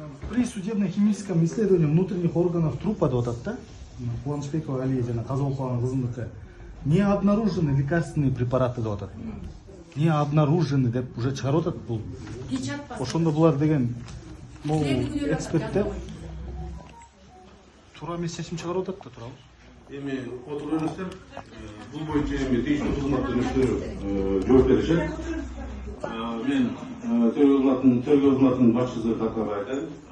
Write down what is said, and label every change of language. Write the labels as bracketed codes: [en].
[ru] При судебно-химическом исследовании внутренних органов трупа деп атат да. [ky] Кубанычбекова Алия жана Казалкованын кызыныкы. [ru] Не обнаружены лекарственные препараты деп атат. Не обнаружены деп уже чыгарып атат бул. [ky] Ошондо булар деген могу эксперттер туура эмес чечим чыгарып атат да, туурабы? Эми отуруңуздар, бул боюнча эми тийиштүү кызматтын өкүлдөрү жооп беришет. Мен тергөө кызматынын башчысы катары айтайын.